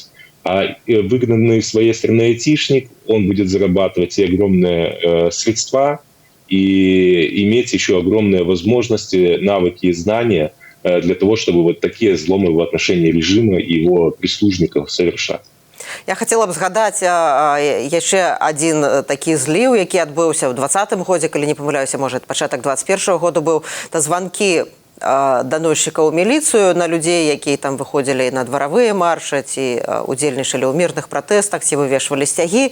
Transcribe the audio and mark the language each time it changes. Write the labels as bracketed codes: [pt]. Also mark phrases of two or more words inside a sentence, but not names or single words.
[ru] А выгнанный из своей страны айтишник, он будет зарабатывать те огромные средства, и иметь еще огромные возможности, навыки и знания для того, чтобы вот такие зломы в отношении режима и его прислужников совершать. [be] Я хотела б згадаць яшчэ один такі зліў, які адбыўся ў 2020 годзе, калі не памыляюся, можа, пачатак 2021 году быў, та званкі доносчикаў у міліцыю на людзей, якія там выходзілі на дваравыя маршы ці удзельнічалі ў мірных пратэстах, ці вывешвалі сцягі.